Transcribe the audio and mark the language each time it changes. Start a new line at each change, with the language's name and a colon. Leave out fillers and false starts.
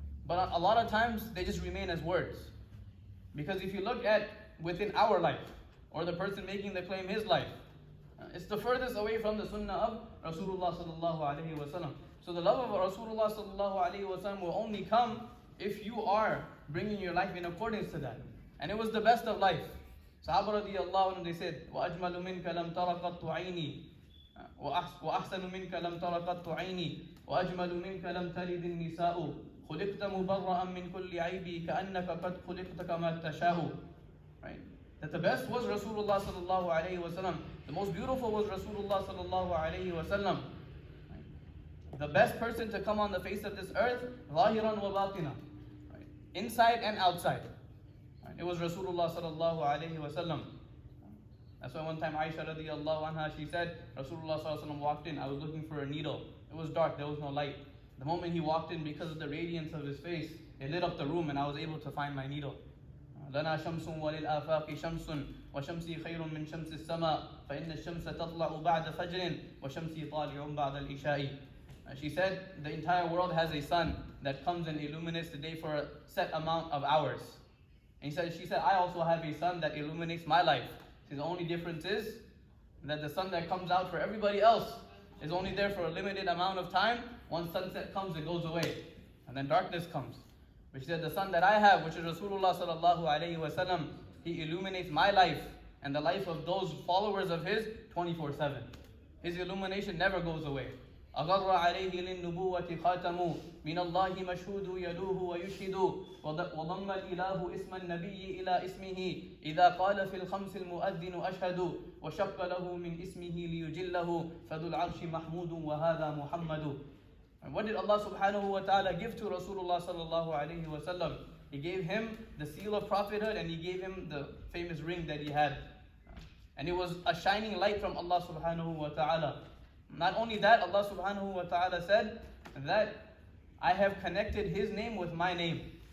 English: But a lot of times they just remain as words. Because if you look at within our life, or the person making the claim his life, it's the furthest away from the sunnah of Rasulullah sallallahu alaihi wasallam. So the love of Rasulullah sallallahu alaihi wasallam will only come if you are bringing your life in accordance to that. And it was the best of life. Sahaba radiallahu anhu, they said,
Arabic: وَأَجْمَلُ مِنْكَ لَمْ تَرَ قَطُّ عَيْنِي وَأَحْسَنُ مِنْكَ لَمْ تَرَ قَطُّ عَيْنِي وَأَجْمَلُ مِنْكَ لَمْ تَلِدِ النِّسَاءُ خُلِقْتَ مُبَرَّأً مِنْ كُلِّ عَيْبِ كَأَنَّكَ قَدْ خُلِقْتَ كَمَا تَشَاءُ.
English: Right? That the best was Rasulullah sallallahu alayhi wa sallam. The most beautiful was Rasulullah sallallahu alayhi wa sallam. Right? The best person to come on the face of this earth,
Arabic: ظاهرا وباطنا.
English: Right? Inside and outside. It was Rasulullah sallallahu alayhi wa sallam. That's why one time Aisha radiallahu anha, she said, Rasulullah sallallahu alayhi wa sallam walked in, I was looking for a needle. It was dark, there was no light. The moment he walked in, because of the radiance of his face, it lit up the room and I was able to find my needle.
Arabic: لنا شمس وللآفاق شمس وشمسي خير من شمس السماء فإن الشمس تطلع بعد فجر وشمسي طالع بعد العشاء.
English: She said, the entire world has a sun that comes and illuminates the day for a set amount of hours. And she said, I also have a sun that illuminates my life. See, the only difference is that the sun that comes out for everybody else is only there for a limited amount of time. Once sunset comes, it goes away. And then darkness comes. But she said, the sun that I have, which is Rasulullah sallallahu alayhi wa sallam, he illuminates my life and the life of those followers of his 24/7. His illumination never goes away.
Arabic: أغر عليه للنبوة خاتم من الله مشهود يلوه ويشهد وضم الإله اسم النبي إلى اسمه إذا قال في الخمس المؤذن أشهد وشق له من اسمه ليجله فذو العرش محمود وهذا محمد.
English: And what did Allah subhanahu wa ta'ala give to Rasulullah sallallahu alayhi wa sallam? He gave him the seal of prophethood and he gave him the famous ring that he had. And it was a shining light from Allah subhanahu wa ta'ala. Not only that, Allah subhanahu wa ta'ala said that I have connected his name with my name.